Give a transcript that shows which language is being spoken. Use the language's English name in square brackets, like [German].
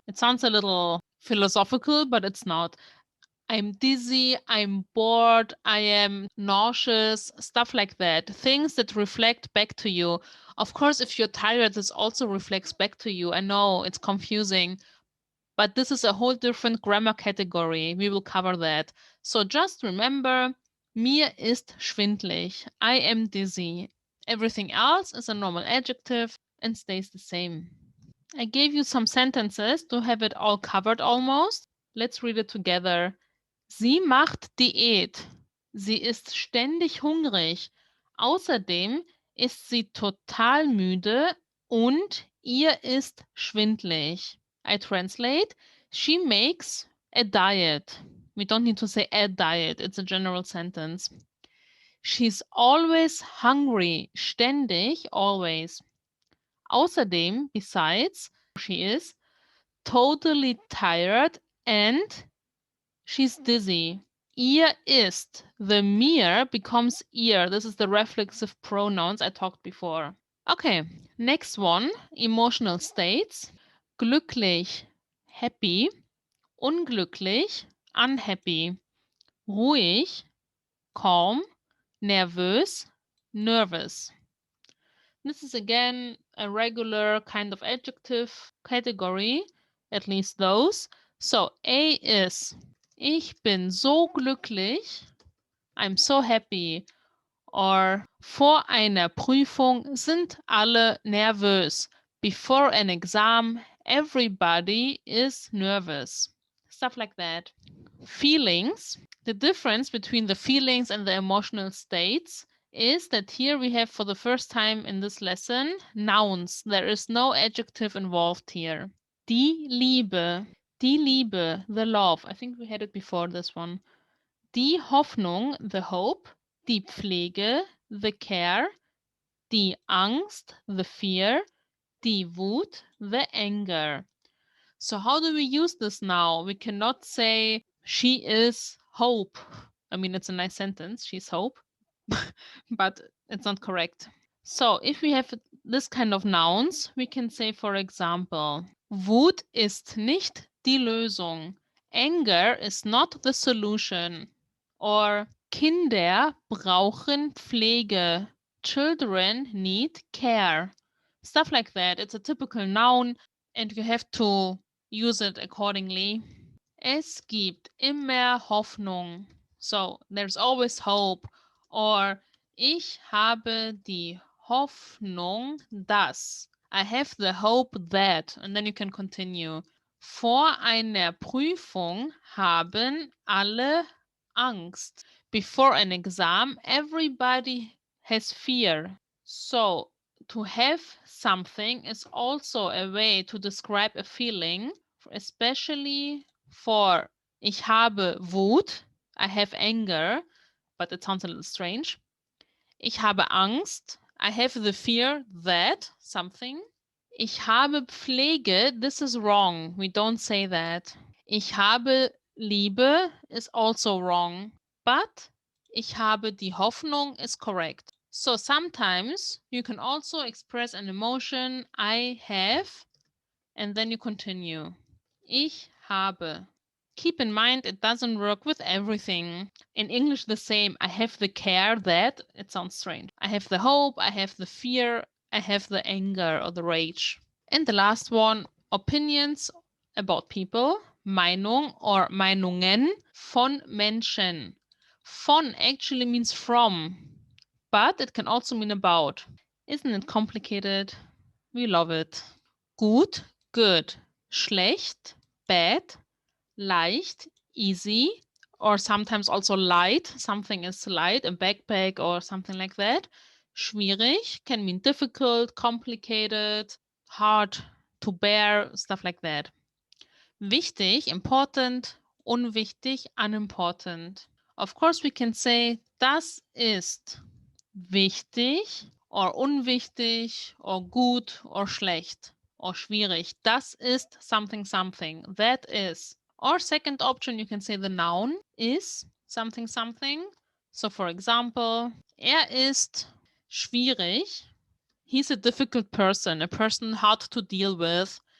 [English] It sounds a little philosophical, but it's not. I'm dizzy, I'm bored, I am nauseous, stuff like that. Things that reflect back to you. Of course, if you're tired, this also reflects back to you. I know it's confusing, but this is a whole different grammar category. We will cover that. So just remember, [German] mir ist schwindlig. [English] I am dizzy. Everything else is a normal adjective and stays the same. I gave you some sentences to have it all covered almost. Let's read it together. [German] Sie macht Diät. Sie ist ständig hungrig. Außerdem ist sie total müde und ihr ist schwindlig. [English] I translate, she makes a diet. We don't need to say a diet, it's a general sentence. She's always hungry, ständig, always. Außerdem, besides, she is totally tired and she's dizzy. [German] Ihr ist, [English] the mir becomes ihr. This is the reflexive pronouns I talked before. Okay, next one, emotional states. Glücklich, happy. Unglücklich, unhappy. Ruhig, calm. Nervös, nervous. This is again a regular kind of adjective category, at least those. So A is [German] ich bin so glücklich, [English] I'm so happy. [German] Or vor einer Prüfung sind alle nervös. [English] Before an exam, everybody is nervous. Stuff like that. Feelings. The difference between the feelings and the emotional states is that here we have for the first time in this lesson nouns. There is no adjective involved here. Die Liebe, the love. I think we had it before this one. Die Hoffnung, the hope. Die Pflege, the care. Die Angst, the fear. Die Wut, the anger. So how do we use this now? We cannot say she is hope. I mean, it's a nice sentence, she's hope, but it's not correct. So if we have this kind of nouns, we can say, for example, [German] Wut ist nicht die Lösung. [English] Anger is not the solution. [German] Or Kinder brauchen Pflege. [English] Children need care. Stuff like that. It's a typical noun and you have to use it accordingly. [German] Es gibt immer Hoffnung. [English] So there's always hope. [German] Or ich habe die Hoffnung, dass. [English] I have the hope that. And then you can continue. [German] Vor einer Prüfung haben alle Angst. [English] Before an exam, everybody has fear. So to have something is also a way to describe a feeling, especially for [German] ich habe Wut, [English] I have anger, but it sounds a little strange. [German] Ich habe Angst, [English] I have the fear that something. [German] Ich habe Pflege, [English] this is wrong, we don't say that. [German] Ich habe Liebe [English] is also wrong, but [German] ich habe die Hoffnung [English] is correct. So sometimes you can also express an emotion, I have, and then you continue. [German] Ich habe. [English] Keep in mind, it doesn't work with everything. In English, the same. I have the care that, it sounds strange. I have the hope, I have the fear, I have the anger or the rage. And the last one, opinions about people. [German] Meinung or Meinungen von Menschen. [English] Von actually means from, but it can also mean about. Isn't it complicated? We love it. Gut, good. Schlecht, bad. Leicht, easy. Or sometimes also light. Something is light, a backpack or something like that. Schwierig can mean difficult, complicated, hard to bear, stuff like that. Wichtig, important. Unwichtig, unimportant. Of course, we can say, [German] das ist wichtig [English] or unwichtig or gut or schlecht or schwierig. [German] Das ist [English] something something. That is. Or second option, you can say the noun is something something. So for example, [German] er ist schwierig. [English] He's a difficult person, a person hard to deal with.